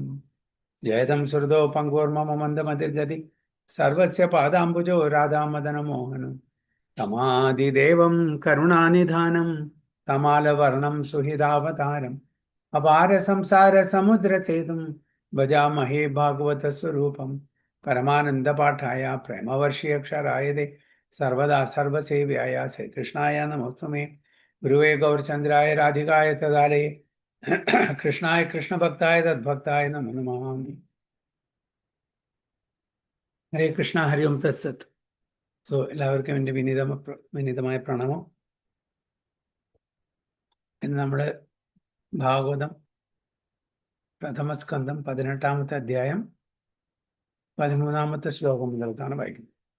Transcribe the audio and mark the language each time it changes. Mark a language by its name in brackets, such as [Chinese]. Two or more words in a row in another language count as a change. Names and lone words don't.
[Sanskrit] जयदं सुहृदो पङ्गोर्मम मन्दमतिर्गति सर्वस्य पादाम्बुजो राधामदनमोहनं तमादिदेवं करुणानिधानं तमालवर्णं सुहृदावतारम् अपार संसार समुद्र सेतुं भजामहे भागवतस्वरूपं परमानन्दपाठाय प्रेमवर्षीयक्षराय दे सर्वदा सर्वसेव्याय श्रीकृष्णाय नमोस्तुमे। गुरुवे गौरचन्द्राय राधिकाय तदालये कृष्णाय कृष्णभक्ताय तद्भक्ताय नमो नमः। ഹരേ കൃഷ്ണ ഹരി ഓം തത്സത്ത്. [Malayalam] സോ എല്ലാവർക്കും എൻ്റെ വിനീതമായ പ്രണാമം. ഇന്ന് നമ്മൾ ഭാഗവതം പ്രഥമസ്കന്ധം 18-ാമത്തെ അധ്യായം 13-ാമത്തെ ശ്ലോകം മുതൽക്കാണ് വായിക്കുന്നത്.